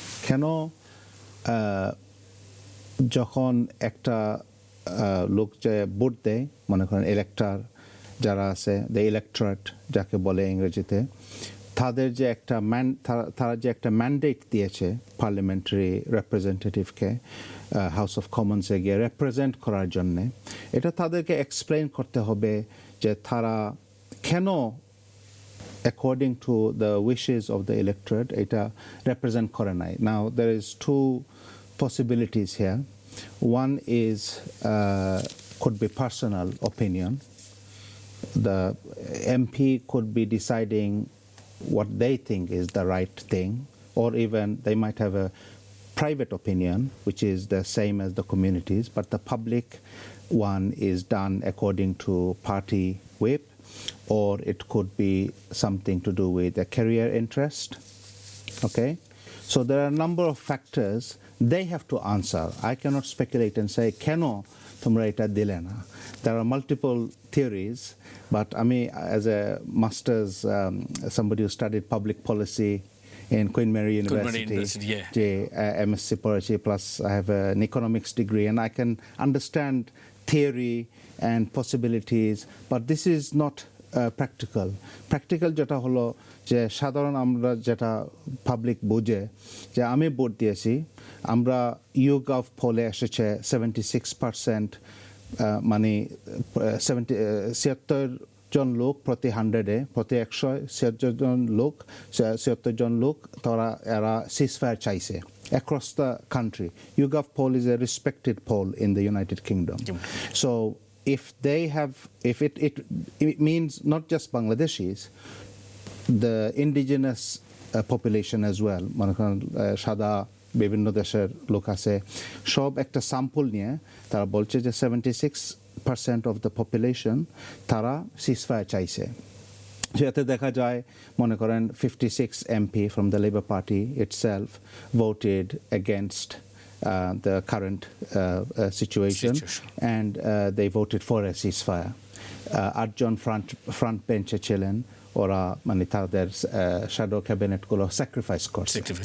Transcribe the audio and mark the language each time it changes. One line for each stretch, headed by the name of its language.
Bangla: কেন যখন একটা লোক যে ভোট দেয়, মনে করেন ইলেক্টর যারা আছে, দ্য ইলেক্টরেট যাকে বলে ইংরেজিতে, তাদের যে একটা তারা যে একটা ম্যান্ডেট দিয়েছে পার্লামেন্টারি রিপ্রেজেন্টেটিভকে হাউস অফ কমন্সে গিয়ে রিপ্রেজেন্ট করার জন্যে, এটা তাদেরকে এক্সপ্লেইন করতে হবে যে তারা কেন
English: according to the wishes of the electorate
Bangla: এটা represent করে নাই.
English: Now there is two possibilities here. One is could be personal opinion. The MP could be deciding what they think is the right thing, or even they might have a private opinion which is the same as the communities, but the public one is done according to party whip, or it could be something to do with a career interest. Okay, so there are a number of factors they have to answer. I cannot speculate and say
Bangla: keno tumra eta dile na.
English: There are multiple theories, but I mean, as a master's, somebody who studied public policy in Queen Mary Mary University. University, yeah.
Bangla: যে MSc পড়েছি,
English: plus I have an economics degree, and I can understand theory and possibilities, but this is not practical.
Bangla: Practical যেটা হলো যে সাধারণ আমরা যেটা public বুঝে, যে আমি ভোট দিয়েছি, আমরা YouGov পোলে এসেছে 76%, মানে 76 জন লোক প্রতি 100-এ, প্রতি 176 জন লোক তারা এরা সিজফায়ার চাইছে
English: across the country. YouGov poll is a respected poll in the United Kingdom. So if they have, if it means not just Bangladeshis, the indigenous population as well,
Bangla: মনে করেন সাদা বিভিন্ন দেশের লোক আছে, সব একটা স্যাম্পল নিয়ে তারা বলছে যে
English: 76% of the population
Bangla: তারা সিজফায়ার চাইছে। যেতে দেখা যায়, মনে করেন
English: 56 MP from the Labour Party itself voted against the current situation, and they voted for a ceasefire.
Bangla: আটজন front bench ছিলেন, ওরা মানে তাদের শ্যাডো ক্যাবিনেটগুলো স্যাক্রিফাইস করছে।